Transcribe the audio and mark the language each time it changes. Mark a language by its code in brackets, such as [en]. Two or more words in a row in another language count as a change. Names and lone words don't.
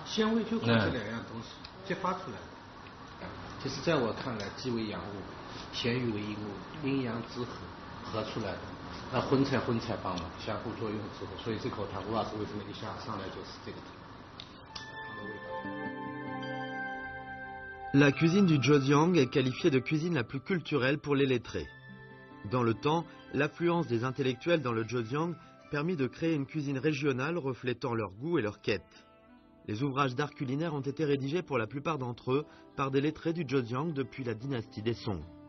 [zh] 鲜味就靠这2样东西激发出来的。其实在我看来，鸡为阳物，咸鱼为阴物，阴阳之合出来的。那荤菜帮嘛，相互作用之后，所以这口汤吴老师为什么一下上来就是这个汤的味道。 [fr] La cuisine du Zhejiang est qualifiée de cuisine la plus culturelle pour les lettrés. Dans le temps, l'affluence des intellectuels dans le Zhejiang permit de créer une cuisine régionale reflétant leur goût et leur quête. Les ouvrages d'art culinaire ont été rédigés pour la plupart d'entre eux par des lettrés du Zhejiang depuis la dynastie des Song.